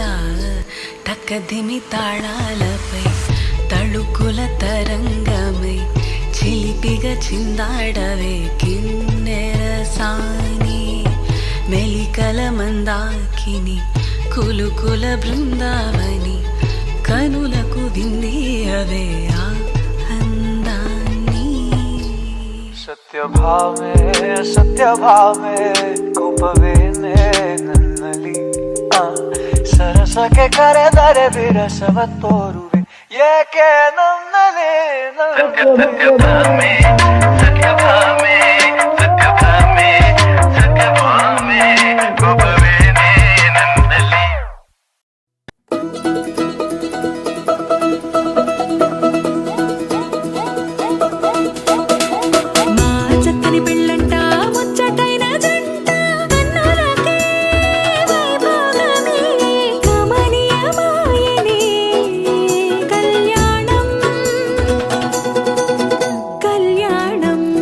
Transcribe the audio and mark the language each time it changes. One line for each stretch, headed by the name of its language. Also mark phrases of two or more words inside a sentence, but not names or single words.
Telugu: తక్కదిమి తాళాలపై తళుకుల తరంగమై, చిలిపిగా చిందాడవే కిన్నెర సాని. మెలికల మందాకిని కులుకుల బృందావని, కనులకు వింది అవే ఆ అందాన్ని.
Kannada: ಸತ್ಯಭಾಮೆ ಕೋಪವೇನೆ ನನ್ನಲ್ಲಿ ಸರಸಕ್ಕೆ ಕರೆದರೆ ವಿರಸವ ತೋರುವೆ ಏಕೆ ನನ್ನಲ್ಲಿ ಸತ್ಯಭಾಮೆ ಕೋಪವೇನೆ ನನ್ನಲ್ಲಿ.
Telugu: మా చక్కని పెళ్ళంట ముచ్చటైన జంట, కన్నులకే వైభోగమే కమనీయమాయనే కళ్యాణం కళ్యాణం.